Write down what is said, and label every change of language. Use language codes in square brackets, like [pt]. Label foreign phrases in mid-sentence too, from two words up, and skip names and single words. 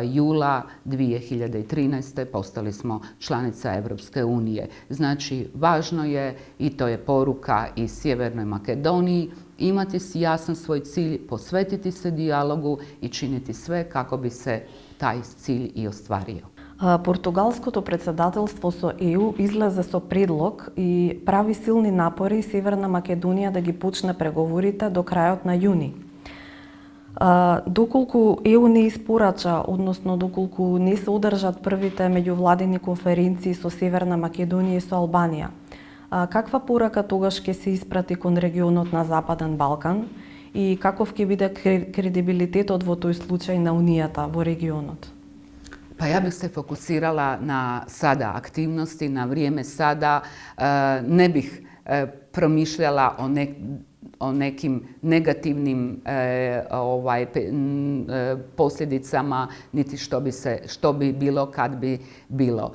[hr] jula 2013. postali smo članica Europske unije. Znači, važno je, i to je poruka i Sjevernoj Makedoniji, imati jasan svoj cilj, posvetiti se dijalogu i činiti sve kako bi se taj cilj i ostvario. [mk] Португалското председателство со ЕУ излезе со предлог и прави силни напори Северна Македонија да ги почне преговорите до крајот на јуни. Доколку ЕУ не испорача, односно доколку не се одржат првите меѓувладини конференции со Северна Македонија и со Албанија, каква порака тогаш ќе се испрати кон регионот на Западен Балкан и каков ќе биде кредибилитетот во тој случај на Унијата во регионот? [hr] Pa ja bih se fokusirala na sada aktivnosti, na vrijeme sada. Ne bih promišljala o nekim negativnim posljedicama, niti što bi bilo kad bi bilo.